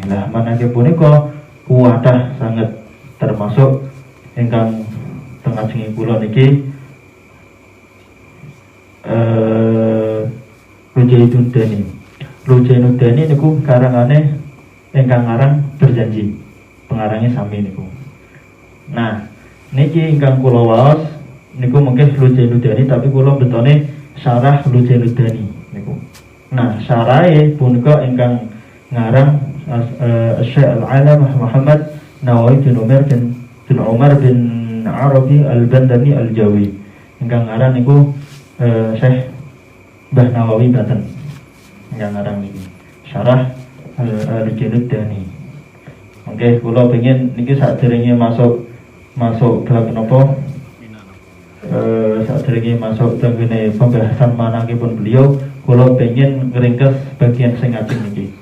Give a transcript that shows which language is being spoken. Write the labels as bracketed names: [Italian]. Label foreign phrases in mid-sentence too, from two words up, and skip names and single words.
[Javanese] Lah manakipun punika kuwatah sangat termasuk ingkang tengah jengi kula niki Lujainud Dani niku karangane ingkang ngarang Berjanji, pengarangnya sami niku. Nah niki ingkang kula waos niku mungkin Lujainud Dani, tapi kula betone syarah Lujainud Dani niku. Nah syarahe punika ingkang ngarang Syekh Al-Alamah Muhammad Nawawi bin Umar bin Arabi Al-Bandani Al-Jawi. Ingkang ngarang niku Syekh Mbah Nawawi Baten. Ingkang ngarang niki syarah Lujainud Dani. Oke, kula pengen niki sadurunge masuk bab napa sadurunge masuk tengene pembahasan manakipun beliau, kula pengen ngringkes bagian sing ajeng niki.